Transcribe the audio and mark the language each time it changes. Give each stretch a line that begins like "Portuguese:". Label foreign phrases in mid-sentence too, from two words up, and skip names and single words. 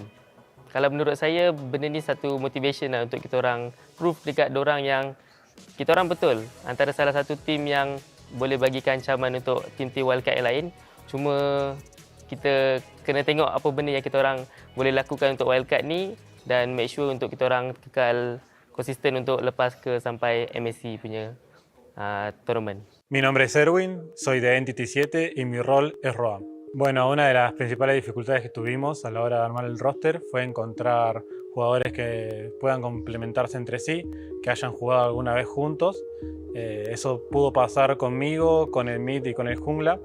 Malay: Kalau menurut saya, benda ni satu motivation lah untuk kita orang proof dekat dorang yang kita orang betul antara salah satu tim yang boleh bagikan ancaman untuk tim-tim wildcard yang lain. Cuma kita kena tengok apa benda yang kita orang boleh lakukan untuk wildcard ni dan
English: make sure
Malay: untuk kita orang kekal konsisten untuk lepas ke sampai MSC punya tournament.
Spanish: Mi nombre es Erwin, soy de Entity 7 y mi rol es Roam. Bueno, una de las principales dificultades que tuvimos a la hora de armar el roster fue encontrar jugadores que puedan complementarse entre sí, que hayan jugado alguna vez juntos. Eso pudo pasar conmigo, con el mid y con el jungla.